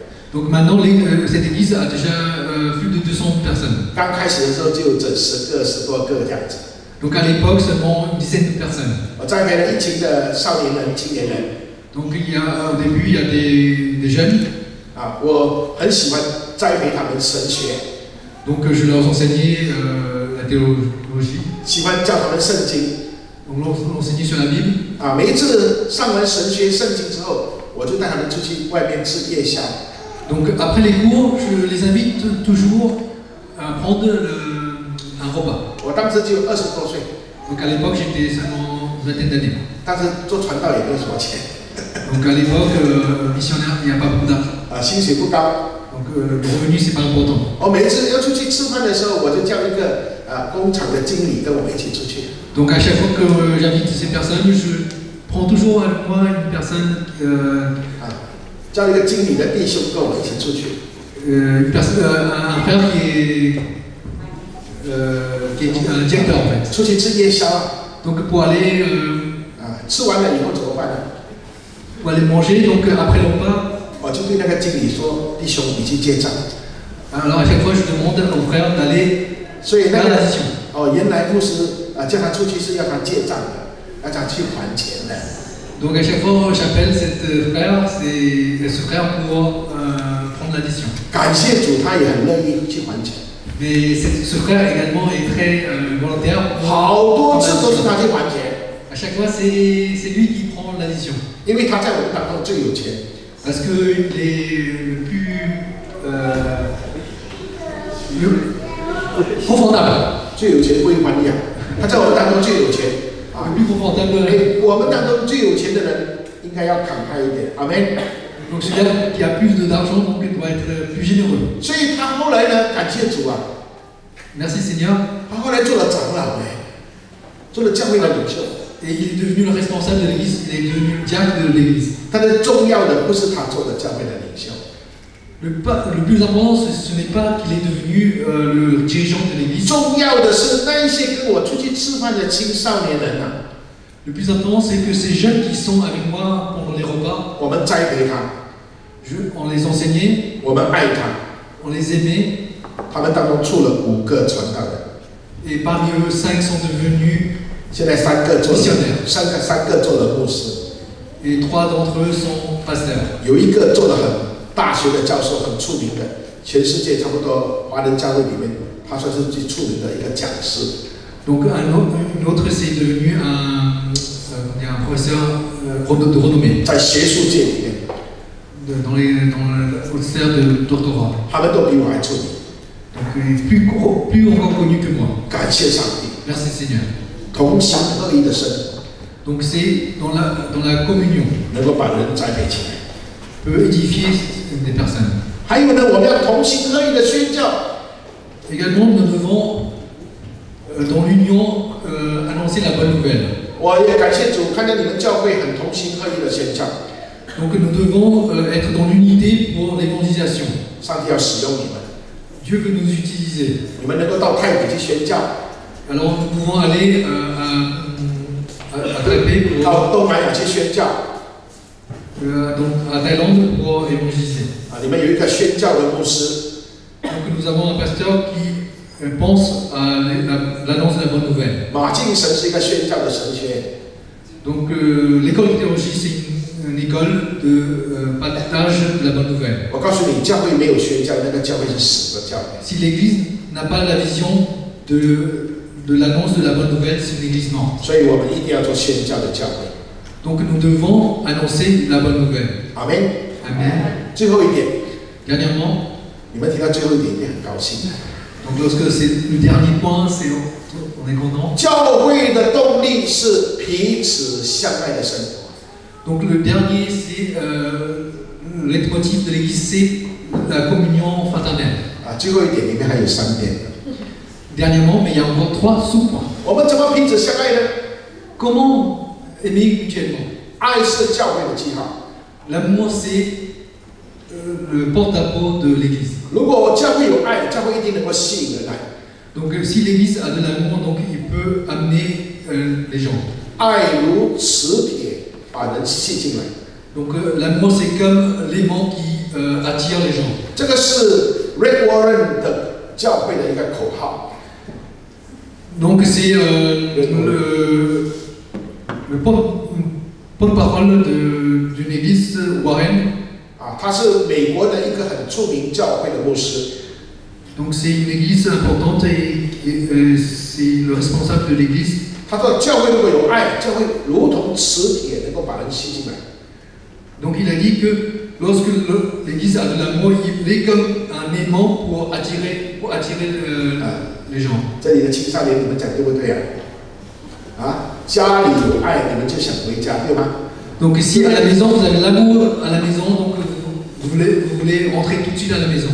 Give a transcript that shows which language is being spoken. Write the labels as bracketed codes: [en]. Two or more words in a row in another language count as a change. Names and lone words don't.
[fr] Donc maintenant, cette église a déjà plus de 200 personnes. [zh] 刚开始的时候就有整10个、10多个这样子。 [fr] Donc à l'époque, seulement une dizaine de personnes. [zh] 我栽培了一群的少年人、青年人。 [fr] Donc au début, il y a des jeunes. [zh] 我很喜欢栽培他们神学。 [fr] Donc je leur enseignais la théologie. [zh] 喜欢教他们圣经。 [fr] On leur enseignait sur la Bible. [zh] 每一次上完神学圣经之后，我就带他们出去外面吃夜宵。 [fr] Donc après les cours, je les invite toujours à prendre un repas. [zh] 我当时只有20多岁。 [fr] Donc à l'époque, j'étais seulement une vingtaine d'années. [zh] 但是做传道也没有什么钱。 [fr] Donc à l'époque, missionnaire, il n'y a pas beaucoup d'argent. [zh] 薪水不高。 [fr] Donc le revenu, c'est pas important. [zh] 我每一次要出去吃饭的时候，我就叫一个工厂的经理跟我们一起出去。 [fr] Donc à chaque fois que j'invite ces personnes, je prends toujours avec moi une personne. [zh] 叫一个经理的弟兄跟我们一起出去。 [fr] un frère qui est un directeur en fait. [zh] 出去吃夜宵。 [fr] Donc pour aller. [zh] 吃完了以后怎么办呢？ [fr] Pour aller manger, donc après le repas. [zh] 我就对那个经理说：“弟兄，你去结账。” [fr] Alors à chaque fois, je demande au frère d'aller faire l'addition. [zh] 原来牧师叫他出去是要他结账的，要他去还钱的。 [fr] Donc à chaque fois, j'appelle ce frère pour prendre l'addition. [zh] 感谢主，他也很乐意去还钱。 [fr] Mais ce frère également est très volontaire. [zh] 好多次都是他去还钱。 [fr] À chaque fois, c'est lui qui prend l'addition. [zh] 因为他在我们当中最有钱。 [fr] Parce qu'il est le plus confortable. [zh] 最有钱不会还你啊！他在我们当中最有钱。 [fr] Le plus confortable. [zh] 我们当中最有钱的人应该要慷慨一点，阿门。 [fr] Donc celui-là qui a plus d'argent, donc il doit être plus généreux. [zh] 所以他后来呢，感谢主啊。 [fr] Merci Seigneur. [zh] 他后来做了长老做了教会的领袖。 [fr] Et il est devenu le responsable de l'église, il est devenu diacre de l'église. [zh] 但是重要的不是他做的教会的领袖。 [fr] Le plus important, ce n'est pas qu'il est devenu le dirigeant de l'église. [zh] 重要的是那一些跟我出去吃饭的青少年人啊， [fr] Le plus important, c'est que ces jeunes qui sont avec moi pendant les repas, [zh] 我们栽培他， [fr] on les enseignait, [zh] 我们爱他。 [fr] on les aimait, [zh] 他们当中出了5个传道人， [fr] et parmi eux, 5 sont devenus, [zh] 现在3个做了 [fr] missionnaires. [zh] 三个做了牧师， [fr] Et 3 d'entre eux sont pasteurs. [zh] 有一个做了很大学的教授，很出名的，全世界差不多华人教会里面，他算是最出名的一个讲师。 [fr] Donc une autre, c'est devenu un professeur de renommée [zh] 在学术界里面， [fr] dans le sphère de doctorat. [zh] 他们都比我还出名。 [fr] Donc plus encore connu que moi. [zh] 感谢上帝， [fr] Merci Seigneur. [zh] 同心合一的生， [fr] Donc c'est dans la communion [zh] 能够把人栽培起来。 [fr] peut édifier des personnes. [zh] 还有呢，我们要同心合一的宣教。 [fr] Également, nous devons dans l'union annoncer la bonne nouvelle. [zh] 我也感谢主，看到你们教会很同心合一的宣教。 [fr] Donc nous devons être dans l'unité pour l'évangélisation. [zh] 上帝要使用你们， [fr] Dieu veut nous utiliser. [zh] 你们能够到泰北去宣教， [fr] Alors nous pouvons aller à Taipei, [zh] 到东南亚去宣教。 [fr] donc à Thaïlande pour évangéliser. [zh] 啊，你们有一个宣教的牧师， [fr] Donc nous avons un pasteur qui pense à l'annonce de la bonne nouvelle. [zh] 马敬神是一个宣教的神学院。 [fr] Donc l'école de théologie, c'est une école de partage de la bonne nouvelle. [zh] 我告诉你，教会没有宣教，那个教会是死的教会。 [fr] Si l'église n'a pas la vision de l'annonce de la bonne nouvelle, c'est une église morte. [zh] 所以我们一定要做宣教的教会。 [fr] Donc nous devons annoncer la bonne nouvelle. [zh] 阿门。 [fr] Amen. [zh] 最后一点， [fr] Dernièrement, [zh] 你们提到最后一点，一定很高兴。 [fr] donc lorsque c'est le dernier point, c'est on est content. [zh] 教会的动力是彼此相爱的生活。 [fr] Donc le dernier, c'est le leitmotiv de l'église, c'est la communion fraternelle. [zh] 啊，最后一点里面还有3点。 [fr] Dernièrement, mais il y a encore 3 sous-points. [zh] 我们怎么彼此相爱呢？ [fr] Comment aimer mutuellement? [zh] 爱是教会的记号。 [fr] L'amour, c'est le porte-à-porte de l'église. [zh] 如果教会有爱，教会一定能够吸引人来。 [fr] Donc si l'église a de l'amour, donc il peut amener les gens. [zh] 爱如磁铁，把人吸进来。 [fr] Donc l'amour, c'est comme l'aimant qui attire les gens. [zh] 这个是 Rick Warren 的教会的一个口号。 [fr] Donc c'est le porte-parole d'une église Warren. [zh] 啊，他是美国的一个很著名教会的牧师。 [fr] Donc c'est une église importante et c'est le responsable de l'église. [zh] 他说，教会如果有爱，教会如同磁铁，能够把人吸进来。 [fr] Donc il a dit que lorsque l'église a de l'amour, il est comme un aimant pour attirer les gens. [zh] 这里的青少年，你们讲对不对啊？啊，家里有爱，你们就想回家，对吗？ [fr] Donc si à la maison vous avez l'amour à la maison, donc vous voulez rentrer tout de suite à la maison.